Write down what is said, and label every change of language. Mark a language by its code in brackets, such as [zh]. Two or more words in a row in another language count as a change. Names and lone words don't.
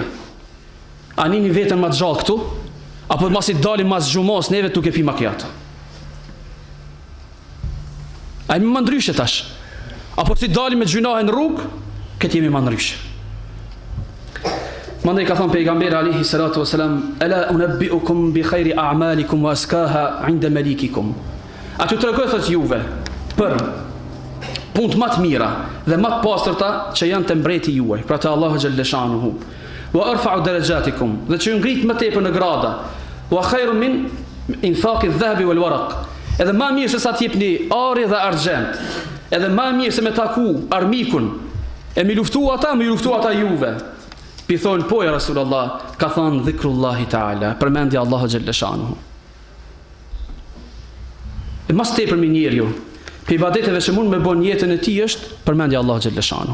[sq] A nini vetën ma të gjallë këtu, apo masi dalim mas gjumos neve tuk e pi macchiato. A jemi më ndryshe tash. Apo si dalim me gjunahe në rrugë, këtë jemi më ndryshe. Mandej ka thonë pejgamberi [ar] عليه الصلاة والسلام: ألا أنبئكم بخير أعمالكم وأزكاها عند مليككم." [sq] A t'ju tregoj thot juve për punë më të mira dhe më të pastërta që janë te mbreti juaj, pra te Allahu [ar] جل شأنه. وأرفع درجاتكم, [sq] dhe që ju ngrit më tepër në grada. [ar] وخير من إنفاق الذهب والورق. [sq] Edhe më mirë se sa të jepni ari dhe argjent. Edhe më mirë se me taku armikun e mi luftu ata juve. Pi thonë, po ja Rasulullah, ka thonë [ar] ذكر الله تعالى, [sq] përmendja Allahu [ar] جل شأنه. [sq] E mas tepër me njeriu, për ibadeteve që mund me bën jetën e tij është përmendja Allahu [ar] جل شأنه.